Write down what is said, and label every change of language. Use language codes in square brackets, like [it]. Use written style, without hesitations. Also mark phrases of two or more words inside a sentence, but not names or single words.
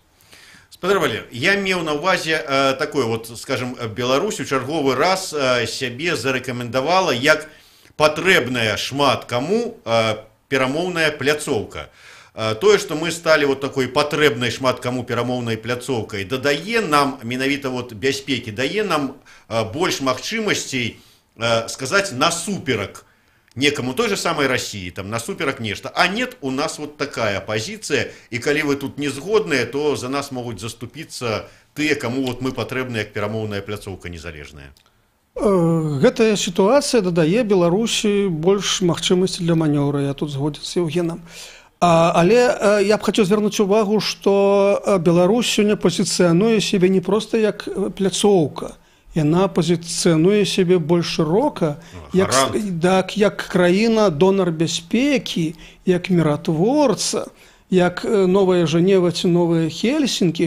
[be] Спадар Валер, я меў на ўвазе такое, вот, скажем, Беларусь у чарговы раз сябе зарэкамендавала як патрэбная шмат каму перамоўная пляцоўка. Тое, што мы сталі вот такой патрэбнай шмат каму перамоўнай пляцоўкай, дадае нам, менавіта вот бяспекі, дае нам больш магчымасцей сказаць насуперак некаму [ru] той же самой России, [be] там насуперак нешта. [ru] А нет, у нас вот такая позиция, и [be] калі вы тут не згодныя, то за нас могуць заступіцца тыя, каму вот мы патрэбны як перамоўная пляцоўка незалежная. Гэтая сітуацыя дадае Беларусі больш магчымасці для манёвра, я тут згоден з Еўгенам. Але я б хацеў звярнуць увагу, што Беларусь сёння пазіцыянуе сябе не проста як пляцоўка, яна пазіцыянуе сябе больш шырока, як краіна донар бяспекі, як міратворца, як новая Жэнева ці новая Хельсінкі.